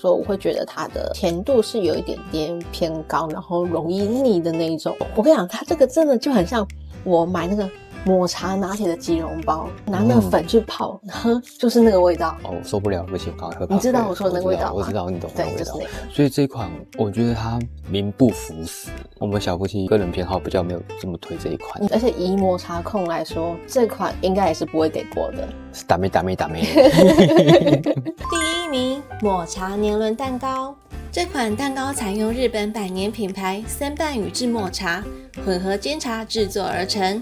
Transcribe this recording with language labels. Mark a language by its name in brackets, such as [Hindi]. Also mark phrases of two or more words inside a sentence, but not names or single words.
[Chinese] 所以我會覺得它的甜度是有一點點偏高，然後容易膩的那一種。我跟你講，它這個真的就很像我買那個抹茶拿鐵的即溶包，拿那個粉去泡，喝就是那個味道。哦，受不了，不行，趕快喝。你知道我說的那個味道嗎？我知道，你懂那個味道。就是那個。所以這一款我覺得它名不符實。我們小夫妻個人偏好比較沒有這麼推這一款，而且以抹茶控來說，這款應該也是不會給過的。是打咩。第1名，抹茶年輪蛋糕。這款蛋糕採用日本百年品牌森半宇治抹茶混合煎茶製作而成。